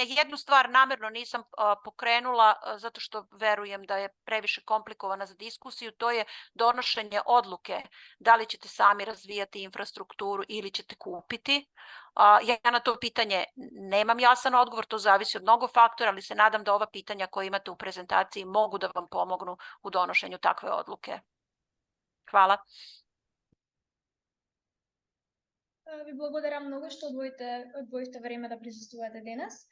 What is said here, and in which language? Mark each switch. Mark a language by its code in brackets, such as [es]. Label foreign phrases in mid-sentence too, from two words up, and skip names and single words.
[sr] Jednu stvar namerno nisam pokrenula zato što verujem da je previše komplikovana za diskusiju, to je donošenje odluke da li ćete sami razvijati infrastrukturu ili ćete kupiti. Ja na to pitanje nemam jasan odgovor, to zavisi od mnogo faktora, ali se nadam da ova pitanja koja imate u prezentaciji mogu da vam pomognu u donošenju takve odluke. Hvala. [mk] Ви благодарам многу што одвоите време да присуствувате денес.